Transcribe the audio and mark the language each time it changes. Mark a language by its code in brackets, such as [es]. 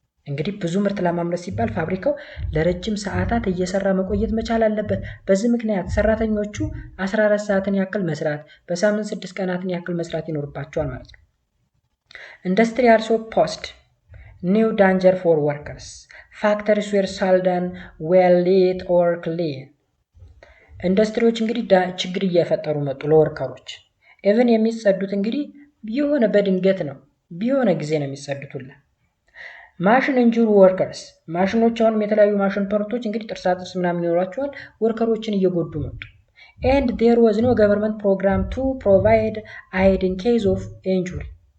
[am] እንግዲህ ብዙ ምርት ለማምረት ሲባል ፋብሪካው ለረጅም ሰዓታት እየሰራ መቆየት መቻል አለበት። በዚህ ምክንያት ሰራተኞቹ 14 ሰዓትን ያክል መስራት፣ በሳምንት 6 ቀናትን ያክል መስራት ይኖርባቸዋል ማለት ነው። ኢንዱስትሪ [en] also posed new danger for workers. factories were seldom well lit or clean. [am] ኢንዱስትሪዎች እንግዲህ ችግር እየፈጠሩ መጡ ለወርከሮች። ኢቭን የሚጸዱት እንግዲህ የሆነ በድንገት ነው፣ ቢሆነ ጊዜ ነው የሚጸዱት። ማሽን ኢንጁሪ ወርከርስ ማሽኖች አሁንም የተለያዩ ማሽን ፓርቶች እንግዲህ ጥርሳጥርስ ምናምን ይኖራቸዋል፣ ወርከሮችን እየጎዱ መጡ። [en] and there was no government program to provide aid in case of injury.